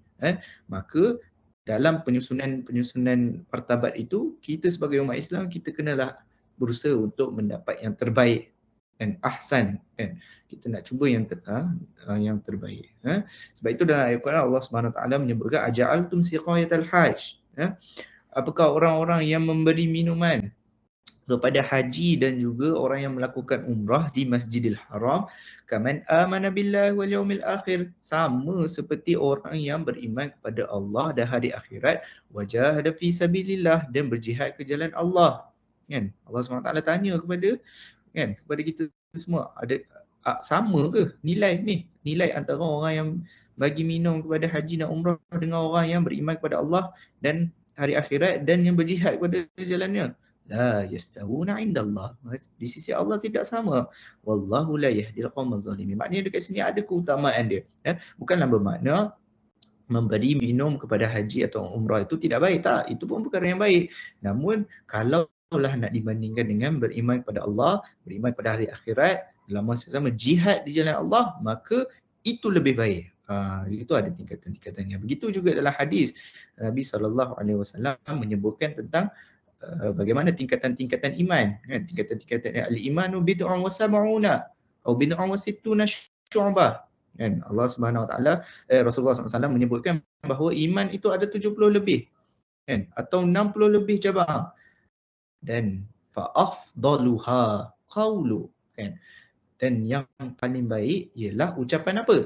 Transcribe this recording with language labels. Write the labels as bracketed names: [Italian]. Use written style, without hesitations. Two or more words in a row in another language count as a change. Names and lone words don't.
[Malay] Maka dalam penyusunan martabat itu, kita sebagai umat Islam kita kenalah berusaha untuk mendapat yang terbaik dan ahsan, kan? Kita nak cuba yang terbaik. Sebab itu dalam ayat Quran Allah [Arabic] سبحانه وتعالى [Malay] menyebutkan [Arabic] أجعلتم سقاية الحاج. [Malay] Apakah orang-orang yang memberi minuman kepada haji dan juga orang yang melakukan umrah di Masjidil Haram [Arabic] كمن آمن بالله واليوم الآخر, [Malay] sama seperti orang yang beriman kepada Allah dan hari akhirat, [Arabic] وجاهد في سبيل الله, [Malay] dan berjihad ke jalan Allah. Kan? Allah SWT tanya kepada kita semua, ada sama ke nilai antara orang yang bagi minum kepada haji dan umrah dengan orang yang beriman kepada Allah dan hari akhirat dan yang berjihad kepada jalannya? [Arabic] لا يستوون عند الله. [Malay] Di sisi Allah tidak sama. [Arabic] والله لا يهدي القوم الظالمين. [Malay] Maknanya dekat sini ada keutamaan dia. Bukanlah bermakna memberi minum kepada haji atau umrah itu tidak baik. Tak, itu pun perkara yang baik. Namun kalau nak dibandingkan dengan beriman kepada Allah, beriman pada hari akhirat, dalam masa sama jihad di jalan Allah, maka itu lebih baik. Itu ada tingkatan-tingkatannya. Begitu juga dalam hadis Nabi SAW menyebutkan tentang bagaimana tingkatan-tingkatan iman. [Arabic] Tingkatan-tingkatan الإيمان بضع وسبعون atau بضع وستون شعبة. [Malay] Allah [Arabic] سبحانه وتعالى, [Malay] Rasulullah SAW menyebutkan bahawa iman itu ada 70 lebih, atau 60 lebih cabang. Dan [Arabic] فأفضلها قول, [Malay] dan yang paling baik ialah ucapan apa?